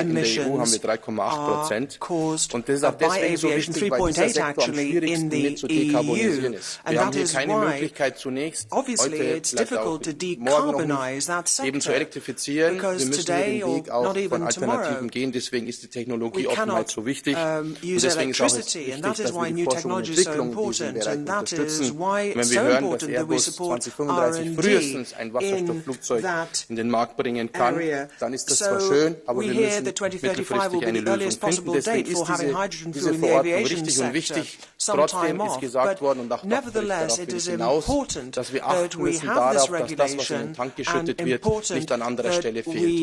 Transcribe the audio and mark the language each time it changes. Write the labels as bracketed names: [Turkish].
[German] In der EU haben wir 3,8%. Und das ist auch deswegen so wichtig, weil dieser Sektor am schwierigsten mit zu dekarbonisieren ist. Wir haben hier keine Möglichkeit zunächst, heute, vielleicht auch morgen noch nicht, eben zu elektrifizieren. Wir müssen hier den Weg auch von Alternativen gehen. Deswegen ist die Technologieoffenheit so wichtig. Und deswegen ist auch wichtig, [English] that is why new technology is so important, and that is why it's so important that we support R&D in that [German] in den Markt bringen kann, dann ist das zwar schön, aber wir müssen mittelfristig eine Lösung finden. Deswegen ist diese Verordnung richtig und wichtig. Trotzdem ist gesagt worden und auch darauf will ich hinaus, dass wir achten müssen darauf, dass das, was in den Tank geschüttet wird, nicht an anderer Stelle fehlt.